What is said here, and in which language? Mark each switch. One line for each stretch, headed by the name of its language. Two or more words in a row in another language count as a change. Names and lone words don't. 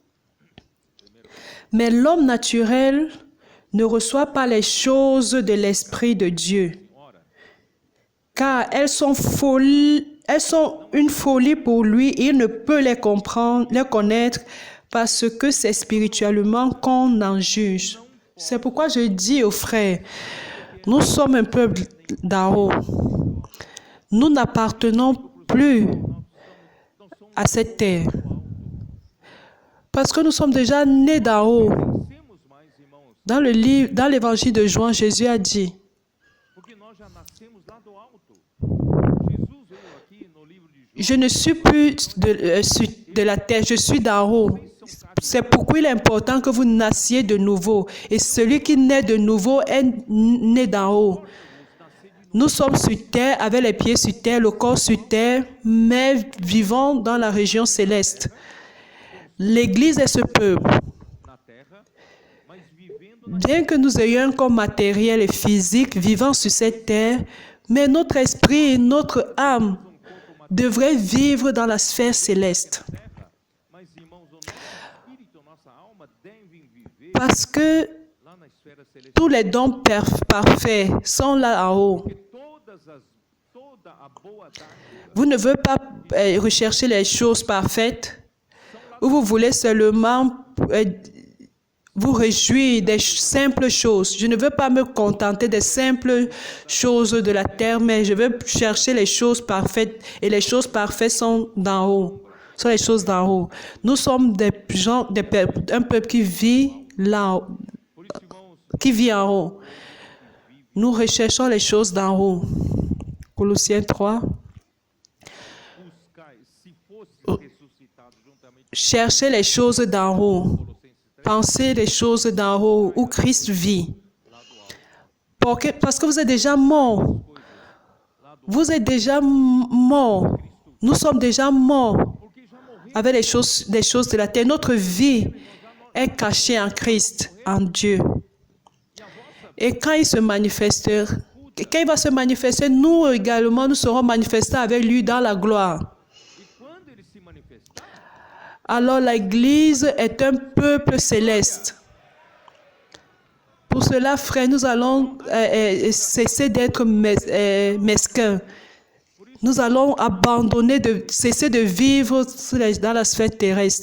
French: « Mais l'homme naturel ne reçoit pas les choses de l'Esprit de Dieu, car elles sont une folie pour lui, et il ne peut les comprendre, les connaître, parce que c'est spirituellement qu'on en juge. » C'est pourquoi je dis aux frères, nous sommes un peuple d'en haut. Nous n'appartenons plus à cette terre. Parce que nous sommes déjà nés d'en haut.
Portuguese: Nascemos mais, irmãos,
French: Dans l'évangile de Jean, Jésus a dit,
Portuguese: porque nós já nascemos lá do alto. Jesus veio aqui no livro de João.
French: je ne suis plus de la terre, je suis d'en haut. C'est pourquoi il est important que vous nassiez de nouveau. Et celui qui naît de nouveau est né d'en haut. Nous sommes sur terre, avec les pieds sur terre, le corps sur terre, mais vivons dans la région céleste. L'Église est ce peuple.
Portuguese: Na terra, mas vivendo
French: Bien que nous ayons un corps matériel et physique vivant sur cette terre, mais notre esprit et notre âme devraient vivre dans la sphère céleste.
Portuguese: na terra, mas, irmãos, o nosso espírito, a nossa alma devem viver
French: Parce que
Portuguese: lá na esfera celestial.
French: tous les dons parfaits sont là en haut.
Portuguese: Porque toda a boa dádiva
French: Vous ne voulez pas rechercher les choses parfaites ou vous voulez seulement vous réjouir des simples choses. Je ne veux pas me contenter des simples choses de la terre, mais je veux chercher les choses parfaites et les choses parfaites sont d'en haut. Sont les choses d'en haut. Nous sommes des gens, un peuple qui vit là,
Portuguese: Por isso, irmãos,
French: qui vit en haut. Nous recherchons les choses d'en haut. Colossiens 3.
Portuguese: buscai, se fosse ressuscitado juntamente
French: Cherchez les choses d'en haut.
Portuguese: com Colossenses 3,
French: Pensez les choses d'en haut où Christ vit.
Portuguese: lá do alto.
French: Parce que vous êtes déjà mort. Vous êtes déjà mort. Nous sommes déjà morts
Portuguese: Porque já morreu,
French: avec les choses de la terre. Notre vie est cachée en Christ, en Dieu. Et quand il va se manifester, nous également, nous serons manifestés avec lui dans la gloire.
Portuguese: e quando ele se manifestar,
French: Alors l'Église est un peuple céleste. Pour cela, frères, nous allons cesser d'être mesquins. Nous allons cesser de vivre dans la sphère terrestre.